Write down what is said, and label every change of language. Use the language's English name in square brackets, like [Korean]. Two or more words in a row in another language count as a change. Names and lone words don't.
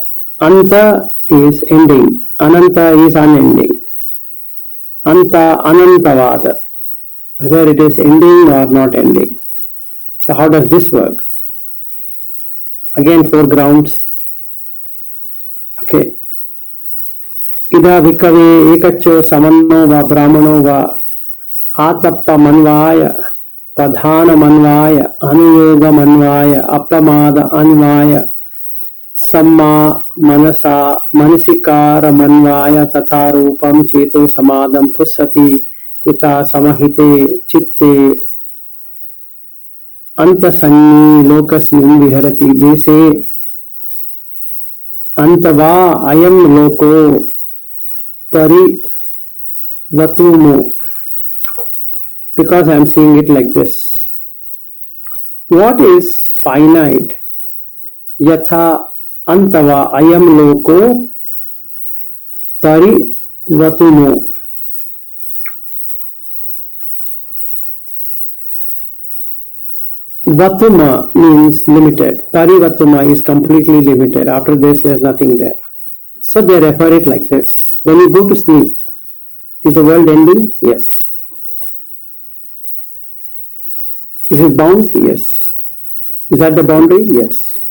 [English] Anta is ending. Ananta is unending. [Pali] Anta anantavada. [English] Whether it is ending or not ending. So how does this work? Again, 4 grounds. [Pali] Okay. Ida vikave ekacho samanno va brahmano va atappa manvaya padhana manvaya anuyoga manvaya appamada anvaya samma manasa manasikara manvaya tatha rupam cheto samadam pussati ita samahite chitte anta sanni lokasmin viharati. [English] They say [Pali] antava ayam loko parivatumo, [English] because I am seeing it like this. What is finite? [Pali] Yatha antava ayam loko parivatumo. [English] Vatuma means limited. Parivatuma is completely limited. After this, there is nothing there. So they refer it like this. When you go to sleep, is the world ending? Yes. Is it bound? Yes. Is that the boundary? Yes.